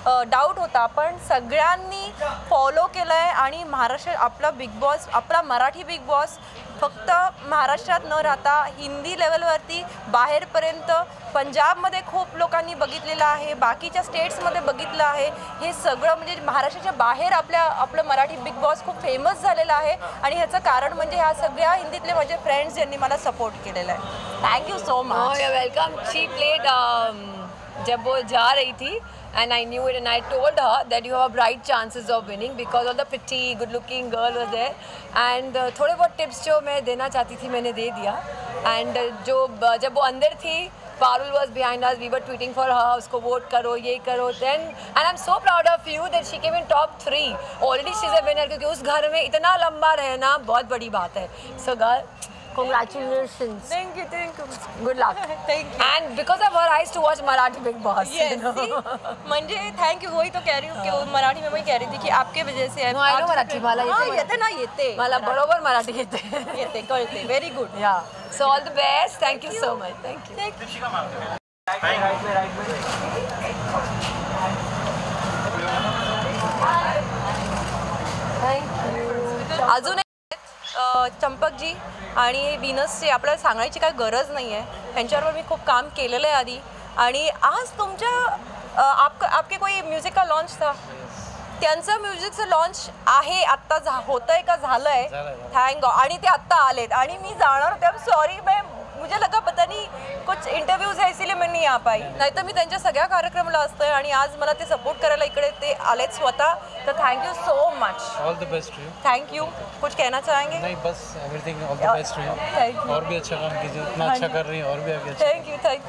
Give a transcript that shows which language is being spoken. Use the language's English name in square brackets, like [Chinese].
[Marathi] doubt होता पण सगळ्यांनी फॉलो केलं आहे आणि महाराष्ट्र आपला बिग बॉस आपला मराठी बिग बॉस फक्त महाराष्ट्रात न राहता हिंदी लेवलवरती बाहेरपर्यंत पंजाबमध्ये खूप लोकांनी बघितलेलं आहे बाकीच्या स्टेट्समध्ये बघितलं आहे हे सगळं म्हणजे महाराष्ट्राच्या बाहेर आपलं मराठी बिग बॉस खूप फेमस झालेलं आहे आणि ह्याचं कारण म्हणजे ह्या सगळ्या हिंदीतले माझे फ्रेंड्स ज्यांनी मला सपोर्ट केलेला आहे [English] thank you so much welcome she played [Hindi] जब वो जा रही थी [English] and I knew it and I told her that you have bright chances of winning because of the pretty good looking girl was there and [Hindi] थोड़े बहुत tips जो मैं देना चाहती थी मैंने दे दिया [English] and [Hindi] जब वो अंदर थी [English] Parul was behind us we were tweeting for her [Hindi] उसको वोट करो ये करो [English] then and I'm so proud of you that she came in top 3 already she's a winner [Hindi] क्योंकि उस घर में इतना लंबा रहना बहुत बड़ी बात है [English] so girl congratulations thank you good luck thank you and because of her I used to watch Marathi Big Boss yes [Hindi] म्हणजे थैंक यू वही तो कह रही हूँ कि मराठी में वही कह रही थी कि आपके वजह से [English] I know [Marathi] मराठी मला येते ना येते मला बरोबर मराठी येते कळते व्हेरी गुड [English] yeah so all the best thank you so much thank you [Marathi] अजून चंपकजी आणि विनसची आपल्याला सांगायची काही गरज नाही आहे ह्यांच्यावर मी खूप काम केलेलं आहे आधी आणि आज तुमच्या [Hindi] आपके कोई म्युझिक का लॉन्च था [Marathi] त्यांचं म्युझिकचं लॉन्च आहे आत्ता होतंय का झालंय थँक गॉड आणि ते आत्ता आलेत आणि मी जाणार होते सॉरी [Hindi] मुझे लगा पता नहीं कुछ इंटरव्यूज है इसीलिए मैं नहीं आ पाई [Marathi] नहीं तो मी त्यांच्या सगळ्या कार्यक्रमाला असतोय आणि आज मला ते सपोर्ट करायला इकडे ते आलेत स्वतः तर [English] thank you so much all the best to you [Hindi] thank you कुछ कहना चाहेंगे [English] नहीं बस everything all the best to you thank you [Hindi] और भी अच्छा काम कीजिए इतना अच्छा कर रही हैं और भी आगे अच्छा